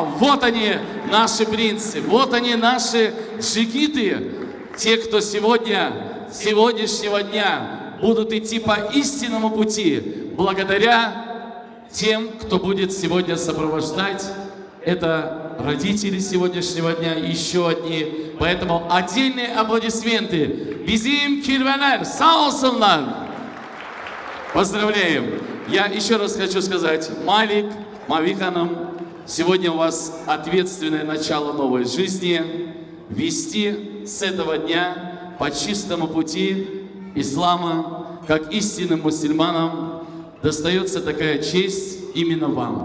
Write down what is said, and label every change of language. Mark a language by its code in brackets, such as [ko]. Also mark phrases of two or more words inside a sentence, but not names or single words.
[ru] Вот они, наши принцы, вот они, наши джигиты, те, кто сегодняшнего дня будут идти по истинному пути, благодаря тем, кто будет сегодня сопровождать. Это родители сегодняшнего дня, еще одни. Поэтому отдельные аплодисменты. [tr] Bizim kirveler, sağ olsunlar. [ru] Поздравляем. Я еще раз хочу сказать, Малик, Мави ханым, сегодня у вас ответственное начало новой жизни. Вести с этого дня по чистому пути ислама, как истинным мусульманам, достается такая честь именно вам.